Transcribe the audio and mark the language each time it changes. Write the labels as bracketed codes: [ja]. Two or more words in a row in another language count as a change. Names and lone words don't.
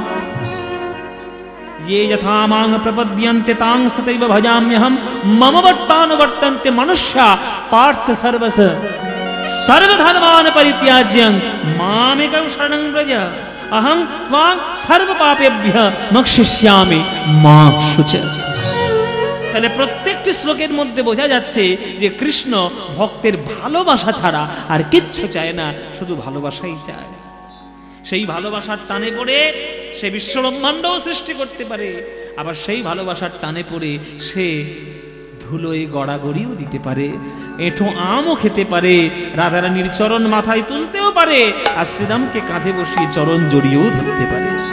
[sa] ये यथा मां प्रपद्यन्ते तां तथैव भजाम्यहम्। मम वर्तानुवर्तन्ते मनुष्या पार्थ सर्वस सर्वधर्मान् परित्याज्य मामेकं शरणं व्रज अहं त्वां सर्वपापेभ्यः मोक्षयिष्यामि मा शुच। [bn] তাহলে প্রত্যেকটি শ্লোকের মধ্যে বোঝা যাচ্ছে যে কৃষ্ণ ভক্তের ভালোবাসা ছাড়া আর কিচ্ছু চায় না, শুধু ভালোবাসাই চায়। সেই ভালোবাসার টানে পড়ে সে বিশ্বব্রহ্মাণ্ডও সৃষ্টি করতে পারে, আবার সেই ভালোবাসার টানে পড়ে সে ধুলোয় গড়াগড়িও দিতে পারে, এঁঠো আমও খেতে পারে, রাধারানীর চরণ মাথায় তুলতেও পারে, আর শ্রীরামকে কাঁধে বসিয়ে চরণ জড়িয়েও ধরতে পারে।